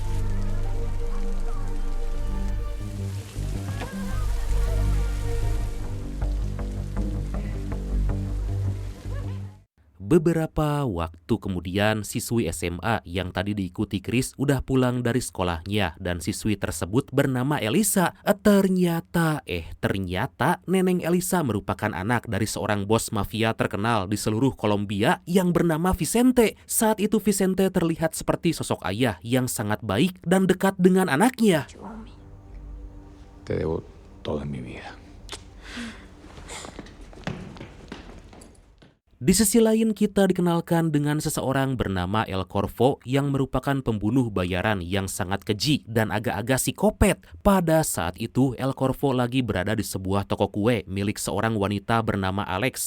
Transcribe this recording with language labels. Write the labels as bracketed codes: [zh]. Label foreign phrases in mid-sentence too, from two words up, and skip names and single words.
[id] Beberapa waktu kemudian, siswi SMA yang tadi diikuti Chris udah pulang dari sekolahnya dan siswi tersebut bernama Elisa. Ternyata Neneng Elisa merupakan anak dari seorang bos mafia terkenal di seluruh Kolombia yang bernama Vicente. Saat itu Vicente terlihat seperti sosok ayah yang sangat baik dan dekat dengan anaknya. [es] Te debo todo en mi vida. [id] Di sisi lain kita dikenalkan dengan seseorang bernama El Corvo yang merupakan pembunuh bayaran yang sangat keji dan agak-agak psikopat. Pada saat itu El Corvo lagi berada di sebuah toko kue milik seorang wanita bernama Alex.